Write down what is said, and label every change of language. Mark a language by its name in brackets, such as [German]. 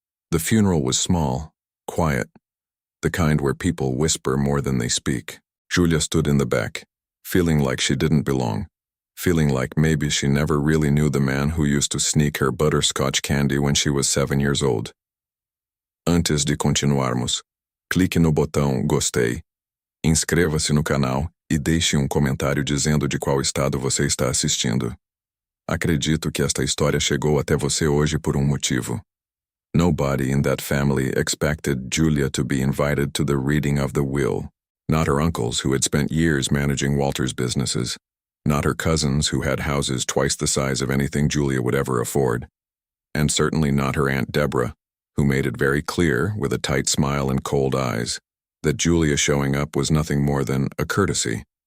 [English] The funeral was small, quiet, the kind where people whisper more than they speak. Julia stood in the back, feeling like she didn't belong, feeling like maybe she never really knew the man who used to sneak her butterscotch candy when she was 7 years old. [Portuguese] Antes de continuarmos, clique no botão gostei, inscreva-se no canal e deixe comentário dizendo de qual estado você está assistindo. Acredito que esta história chegou até você hoje por motivo. [English] Nobody in that family expected Julia to be invited to the reading of the will. Not her uncles, who had spent years managing Walter's businesses. Not her cousins, who had houses twice the size of anything Julia would ever afford. And certainly not her Aunt Deborah, who made it very clear, with a tight smile and cold eyes, that Julia showing up was nothing more than a courtesy.